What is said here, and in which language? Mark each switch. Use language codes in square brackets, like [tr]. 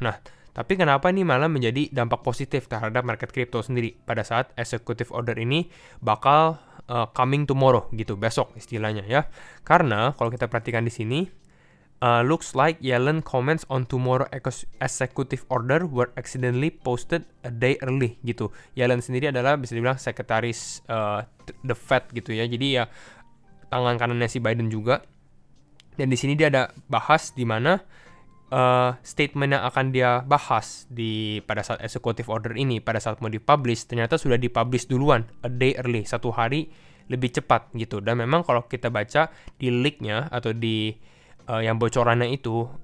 [id] Nah, tapi kenapa ini malah menjadi dampak positif terhadap market crypto sendiri pada saat executive order ini bakal [en] coming tomorrow [id] gitu, besok istilahnya ya. Karena kalau kita perhatikan di sini, [en] looks like Yellen comments on tomorrow executive order were accidentally posted a day early gitu. [id] Yellen sendiri adalah bisa dibilang sekretaris the Fed gitu ya. Jadi ya tangan kanannya si Biden juga. Dan di sini dia ada bahas di mana statement yang akan dia bahas pada saat executive order ini, pada saat mau dipublish, ternyata sudah dipublish duluan [en] a day early, [id] 1 hari lebih cepat gitu. Dan memang kalau kita baca di leak-nya atau di yang bocorannya itu